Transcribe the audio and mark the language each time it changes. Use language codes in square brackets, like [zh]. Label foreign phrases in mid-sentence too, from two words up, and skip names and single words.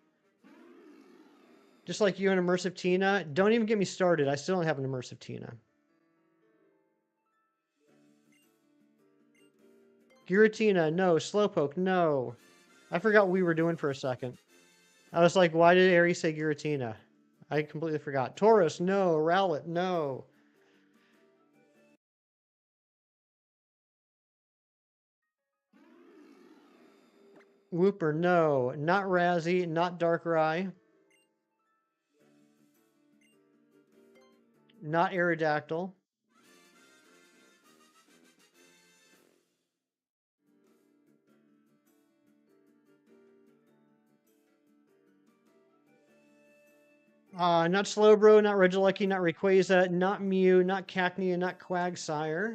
[en] Just like you and Immersive Tina. Don't even get me started. I still don't have an Immersive Tina. Giratina, no. Slowpoke, no. I forgot what we were doing for a second. I was like, why did Aries say Giratina? I completely forgot. Taurus, no. Rowlet, no. Wooper, no. Not Razzie, not Darkrai. Not Aerodactyl. Not Slowbro, not Regieleki, not Rayquaza, not Mew, not Cacnea, not Quagsire.